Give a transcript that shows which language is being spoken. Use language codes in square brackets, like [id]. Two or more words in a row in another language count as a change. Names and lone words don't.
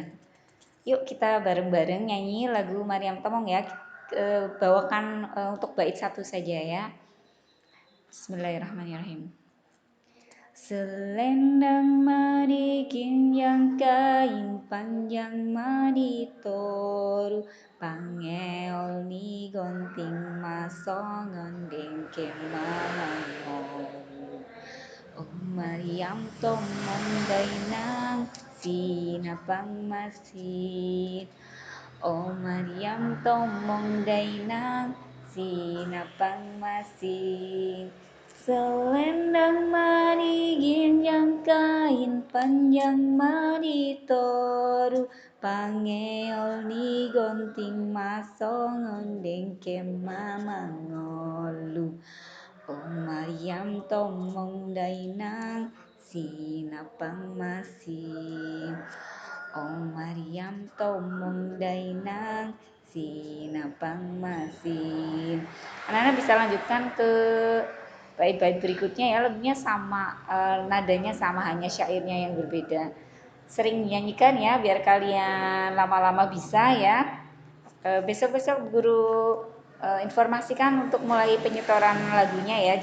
[id] Yuk kita bareng-bareng nyanyi lagu Maryam Tomong ya. Bawakan untuk bait 1 saja ya. [ar] Bismillahirrahmanirrahim. [bbc] Selendang madikin yang kain panjang maditoru, pangeol ni gonting masongon dengke mamangolu. Oh Maryam Tomong dainang sinapang masin. Oh Maryam Tomong dainang sinapang masin. Selendang manigin yang kain panjang maditoru, pangeol ni gonting masongon dengke mamangolu. Oh Maryam Tomong dainang sinapang masin. Oh Maryam Tomong dainang sinapang masin. [id] Anak-anak bisa lanjutkan ke bait-bait berikutnya ya. Lagunya sama, nadanya sama, hanya syairnya yang berbeda. Sering nyanyikan ya biar kalian lama-lama bisa ya. Besok-besok guru informasikan untuk mulai penyetoran lagunya ya.